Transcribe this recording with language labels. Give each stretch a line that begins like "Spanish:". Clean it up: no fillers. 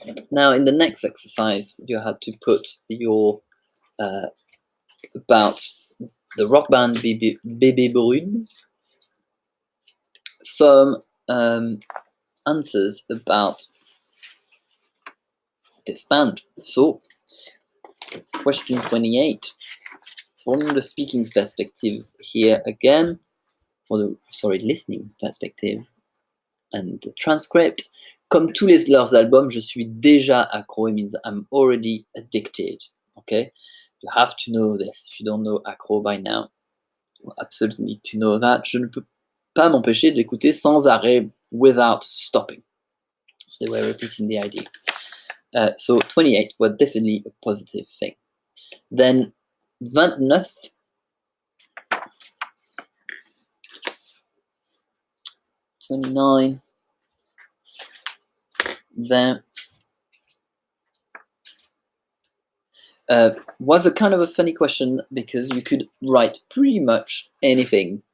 English: Now, in the next exercise, you had to put your about the rock band Bébé Brune, some answers about this band. So, question 28, from the speaking perspective here again, listening perspective, and the transcript.
French: Comme tous leurs albums, je suis déjà accro.
English: It means I'm already addicted. Okay, you have to know this. If you don't know accro by now, you absolutely need to know that.
French: Je ne peux pas m'empêcher d'écouter sans arrêt,
English: without stopping. So they were repeating the idea. So 28 was definitely a positive thing. Then 29, 29, then was a kind of a funny question because you could write pretty much anything.